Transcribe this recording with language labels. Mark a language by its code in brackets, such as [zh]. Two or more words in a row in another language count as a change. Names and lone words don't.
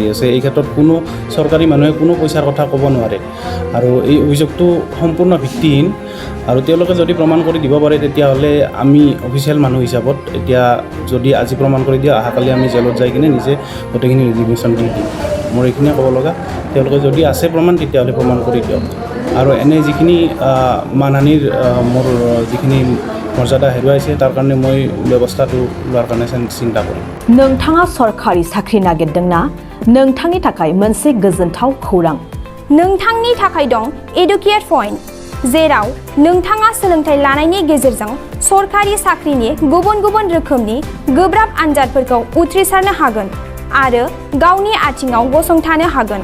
[as] আছে এই ক্ষেত্ৰত কোনো চৰকাৰী মানুহে কোনো পইচাৰ কথা ক'ব নোৱাৰে আৰু এই অভিযোগটো সম্পূৰ্ণ ভিত্তিহীন আৰু তেওঁলোকে যদি প্ৰমাণ কৰি দিব পাৰে তেতিয়াহ'লে আমি অফিচিয়েল মানুহ হিচাপত এতিয়া যদি আজি প্ৰমাণ কৰি দিয়ে অহাকালি আমি জেলত যাই কিনে নিজে গোটেইখিনি ৰিজিগনেশ্যন দি দিম মোৰ এইখিনিয়ে ক'ব লগা তেওঁলোকে যদি আছে প্ৰমাণ তেতিয়াহ'লে প্ৰমাণ কৰি দিয়ক আৰু এনে যিখিনি মানহানিৰ মোৰ যিখিনি মৰ্যাদা হেৰুৱাইছে তাৰ কাৰণে মই ব্যৱস্থাটো লোৱাৰ কাৰণে চিন্তা কৰিম [brx] नोंथाङा सरखारि साख्रि नागिरदोंना नोंथांनि थाखाय मोनसे गोजोनथाव खौरां नोंथांनि थाखाय दं एडुकेट पइन्ट जेराव नोंथाङा सोलोंथाइ लानायनि गेजेरजों सरखारि साख्रिनि गुबुन गुबुन रोखोमनि गोब्राब आनजादफोरखौ उथ्रिसारनो हागोन आरो गावनि आथिङाव गसंथानो हागोन